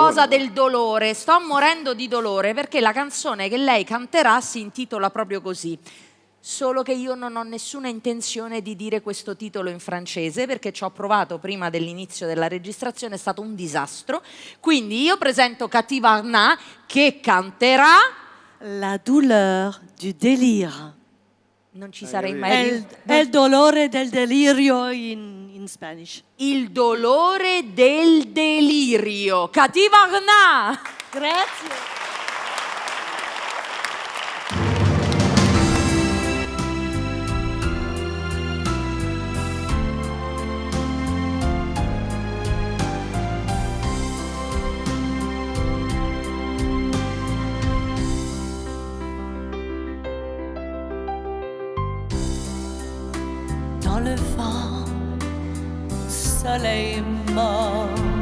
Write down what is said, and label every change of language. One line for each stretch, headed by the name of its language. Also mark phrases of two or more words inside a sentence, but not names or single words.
Italian: cosa del dolore, sto morendo di dolore, perché la canzone che lei canterà si intitola proprio così. Solo che io non ho nessuna intenzione di dire questo titolo in francese, perché ci ho provato prima dell'inizio della registrazione, è stato un disastro. Quindi io presento Cathy Wagner che canterà
French: La douleur du délire.
Italian: Non ci sarei È mai il dolore del delirio
English: in Spanish.
Italian: il dolore del delirio. Cathy Wagner. Grazie.
French: Dans le vent, soleil mort.